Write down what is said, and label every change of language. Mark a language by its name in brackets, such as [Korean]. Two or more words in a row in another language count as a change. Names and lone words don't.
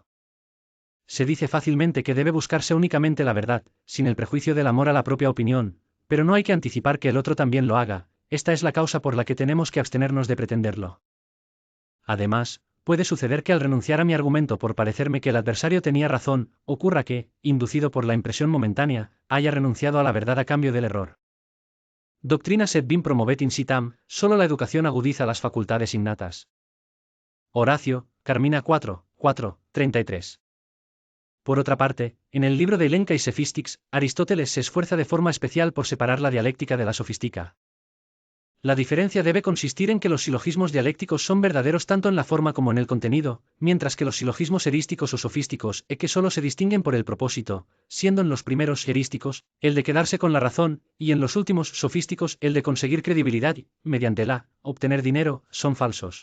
[Spanish] Se dice fácilmente que debe buscarse únicamente la verdad, sin el prejuicio del amor a la propia opinión, pero no hay que anticipar que el otro también lo haga, esta es la causa por la que tenemos que abstenernos de pretenderlo. Además, puede suceder que al renunciar a mi argumento por parecerme que el adversario tenía razón, ocurra que, inducido por la impresión momentánea, haya renunciado a la verdad a cambio del error. [Latin] Doctrina sed bim promovet incitam, [Spanish] solo la educación agudiza las facultades innatas. Horacio, Carmina 4:33. Por otra parte, en el libro de Elenca y Sophistics, Aristóteles se esfuerza de forma especial por separar la dialéctica de la sofística. La diferencia debe consistir en que los silogismos dialécticos son verdaderos tanto en la forma como en el contenido, mientras que los silogismos erísticos o sofísticos que solo se distinguen por el propósito, siendo en los primeros erísticos, el de quedarse con la razón, y en los últimos sofísticos el de conseguir credibilidad y, mediante la, obtener dinero, son falsos.